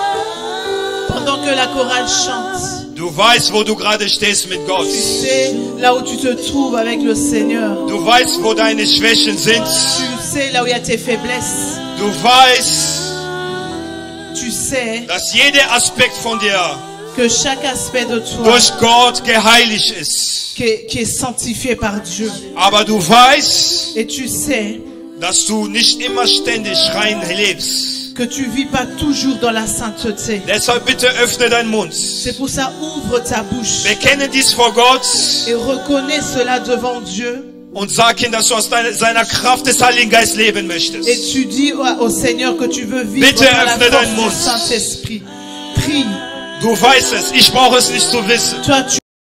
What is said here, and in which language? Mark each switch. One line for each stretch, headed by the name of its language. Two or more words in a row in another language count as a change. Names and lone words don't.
French: Pendant que la chorale chante.
German: Du Du weißt, wo du gerade stehst mit Gott.
French: Tu sais là où tu te trouves avec le Seigneur.
German: Du weißt, wo deine Schwächen sind.
French: Tu sais là où il y a tes faiblesses.
German: Du weißt,
French: Tu sais
German: dass jeder Aspekt von dir
French: que chaque aspect de toi
German: durch Gott geheiligt ist.
French: qui est sanctifié par Dieu.
German: Aber du weißt,
French: Et tu sais
German: dass du nicht immer ständig rein lebst.
French: que tu vis pas toujours dans la sainteté.
German: Deshalb bitte öffne deinen Mund.
French: C'est pour ça, ouvre ta bouche
German: Bekenne dies vor Gott
French: et reconnais cela devant Dieu.
German: und sag ihm, dass du aus seiner Kraft des Heiligen Geistes leben möchtest.
French: Et tu dis au Seigneur que tu veux vivre
German: Bitte
French: dans la
German: öffne deinen
French: force
German: Mund.
French: du Saint-Esprit. Prie.
German: Du weißt es, ich brauche es nicht zu wissen.
French: Toi, tu